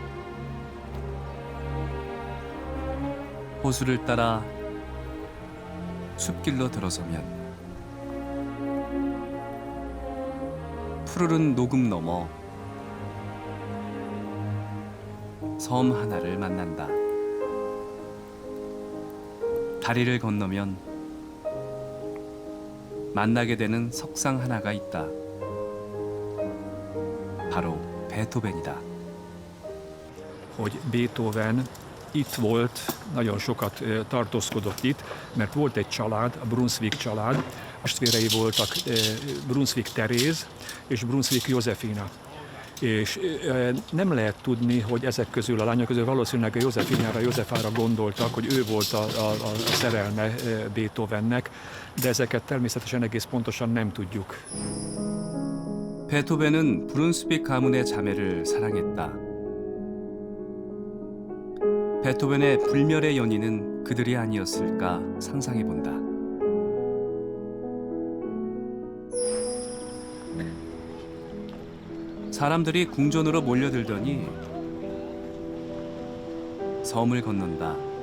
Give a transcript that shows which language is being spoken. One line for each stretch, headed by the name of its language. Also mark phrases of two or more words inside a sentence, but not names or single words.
Korean: 호수를 따라 숲길로 들어서면 푸르른 녹음 너머 섬 하나를 만난다. 다리를 건너면 만나게 되는 석상 하나가 있다. 바로 베토벤이다.
Hungarian: Hogy Beethoven itt volt, nagyon sokat tartózkodott itt, mert volt egy család, a Brunswick család, a testvérei voltak Brunswick Teréz és Brunswick Józsefina. És nem lehet tudni, hogy ezek közül, a lányok közül valószínűleg a Józsefinára, Józsefára gondoltak, hogy ő volt a szerelme Beethovennek, de ezeket természetesen egész pontosan nem tudjuk.
Korean: 베토벤은 브룬스빅 가문의 자매를 사랑했다. 베토벤의 불멸의 연인은 그들이 아니었을까 상상해본다. 사람들이 궁전으로 몰려들더니 섬을 건넌다.